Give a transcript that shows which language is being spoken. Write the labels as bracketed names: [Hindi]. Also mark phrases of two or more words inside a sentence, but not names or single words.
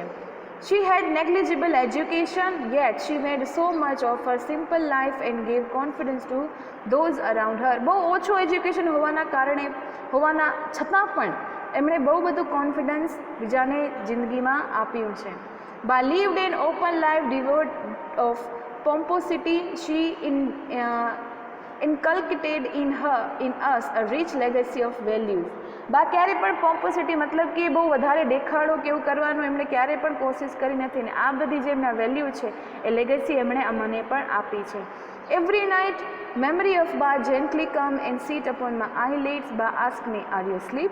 [English] She had negligible education, yet she made so much of her simple life and gave confidence to those around her. [Gujarati] બહુ ઓછું એજ્યુકેશન હોવાના છતાં પણ એમણે બહુ બધું કોન્ફિડન્સ બીજાને જિંદગીમાં આપ્યું છે. [English] By lived an open life devoid of pomposity, she inculcated in us a rich legacy of values. [Gujarati] બા ક્યારેય પણ પોમ્પોસિટી મતલબ કે બહુ વધારે દેખાડો કે એવું કરવાનું એમણે ક્યારેય પણ કોશિશ કરી નથી ને આ બધી જે એમના વેલ્યુ છે એ લેગેસી એમણે અમને પણ આપી છે. [English] every night memory of Ba gently come and sit upon my eyelids. Ba ask me are you sleep.